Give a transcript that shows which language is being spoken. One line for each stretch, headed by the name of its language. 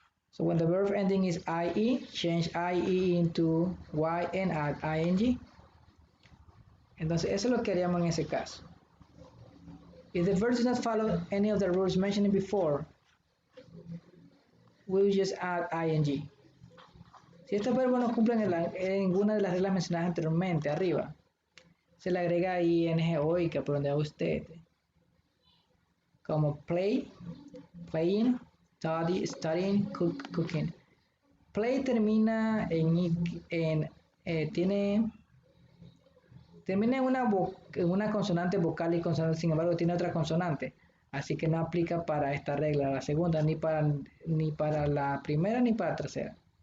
English: So when the verb ending is IE, change IE into Y and add ING.
Spanish: Entonces eso es lo que haríamos en ese caso.
English: If the verb does not follow any of the rules mentioned before, we will just add ING.
Spanish: Si estos verbos no cumplen en ninguna de las reglas mencionadas anteriormente, arriba, se le agrega ing o ica por donde va usted. Como play, playing, study, studying, cooking. Play termina termina en una consonante vocal y consonante, sin embargo tiene otra consonante. Así que no aplica para esta regla, la segunda, ni para la primera ni para la tercera.